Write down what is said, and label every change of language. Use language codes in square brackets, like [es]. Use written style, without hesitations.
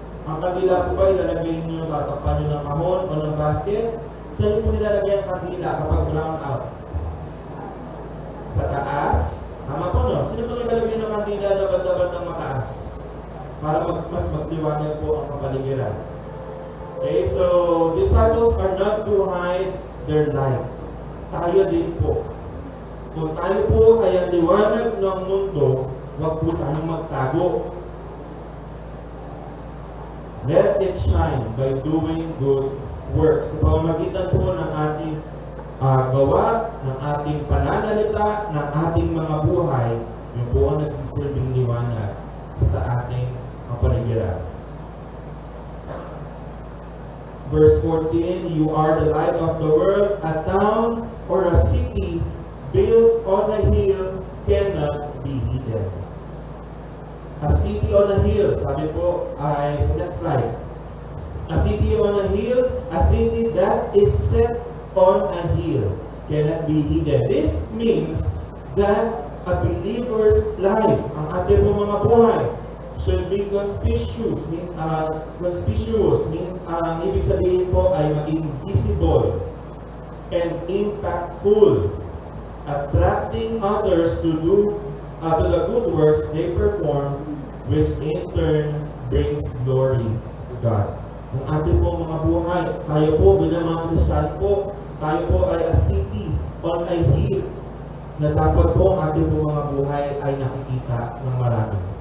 [tl] Ang kandila po ba ilalagay niyo, tatakpan niyo ng kahon o ng basket? Saan niyo po nilalagay ang kandila kapag brown out? Sa taas? Tama po no? Sino po nilalagay ng kandila na banda-bandang mataas? Para mas magdiwanag po ang kapaligiran. [en] Okay, so disciples are not to hide their light. [tl] Tayo din po. Kung tayo po ay ang liwanag ng mundo, huwag po tayong magtago. [en] Let it shine by doing good works. [tl] Sa pamamagitan po ng ating gawa, ng ating pananalita, ng ating mga buhay, yun po ang nagsisilbing liwanag sa ating kapaligiran. [en] Verse 14, you are the light of the world. A town or a city built on a hill cannot be hidden. A city on a hill, [tl] sabi po ay sa [en] next slide. A city on a hill, a city that is set on a hill cannot be hidden. This means that a believer's life, [tl] ang ating po mga buhay, [en] should be conspicuous. Means [tl] ibig sabihin po ay maging [en] visible and impactful, attracting others to the good works they perform, which in turn brings glory to God. [tl] Ang ating po mga buhay, tayo po bilang mga Kristiyano po, tayo po ay [en] a city on a hill [tl] na dapat po ang ating po mga buhay ay nakikita ng marami.